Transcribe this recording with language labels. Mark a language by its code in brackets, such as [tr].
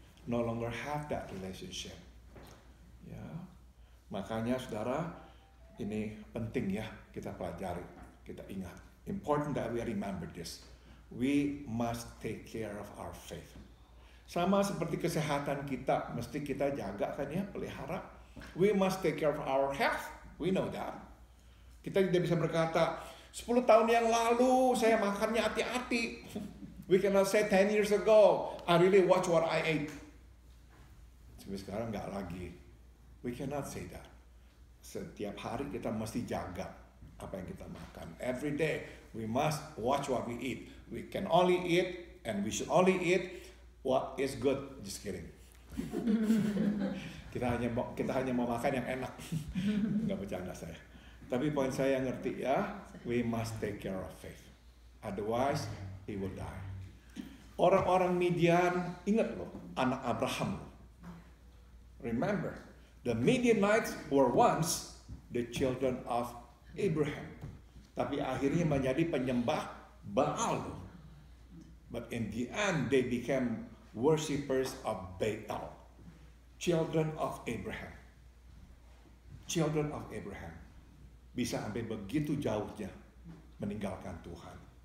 [en] No longer have that relationship. [id] Ya, makanya saudara, ini penting ya kita pelajari, kita ingat. [en] Important that we remember this. We must take care of our faith. [id] Sama seperti kesehatan kita, mesti kita jaga kan ya, pelihara. [en] We must take care of our health. We know that. [id] Kita tidak bisa berkata, 10 tahun yang lalu saya makannya hati-hati. [en] We cannot say 10 years ago, I really watch what I ate. [id] Tapi sekarang nggak lagi. [en] We cannot say that. [id] Setiap hari kita mesti jaga apa yang kita makan. [en] Every day we must watch what we eat. We can only eat and we should only eat what is good. Just kidding. [id] kita hanya mau makan yang enak. Nggak bercanda saya. Tapi poin saya ngerti ya, [en] we must take care of faith. Otherwise, he will die. [id] Orang-orang Midian, ingat loh, anak Abraham. [en] Remember, the Midianites were once the children of Abraham. [id] Tapi akhirnya menjadi penyembah Baal. [en] But in the end, they became worshippers of Baal. Children of Abraham. Children of Abraham. [id] Bisa sampai begitu jauhnya meninggalkan Tuhan.